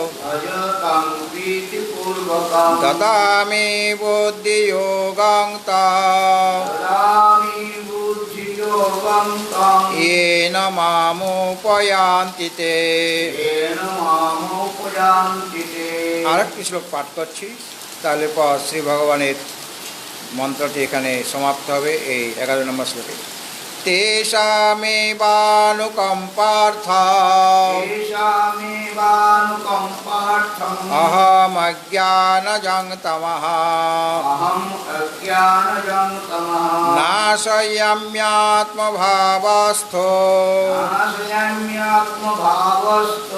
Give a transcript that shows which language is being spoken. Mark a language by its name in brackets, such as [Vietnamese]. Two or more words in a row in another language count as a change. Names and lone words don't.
[Sanskrit] भजतां प्रीतिपूर्वकं। ददामि बुद्धियोगं तं। ददामि बुद्धियोगं রূপং তং येन मामुपयान्ति ते। येन मामुपयान्ति ते। [Bangla] আরেকটি শ্লোক পাঠ করছি, তাহলে পর শ্রী ভগবানের মন্ত্রটি এখানে সমাপ্ত হবে এই 11 নম্বর শ্লোকে। [Sanskrit] তেষামেবানুকম্পার্থম तेषामेवानुकम्पार्थम् अहमज्ञानजं तमः अहम् अज्ञानजं तमः नाशयाम्यात्मभावस्थो नाशयाम्यात्मभावस्थो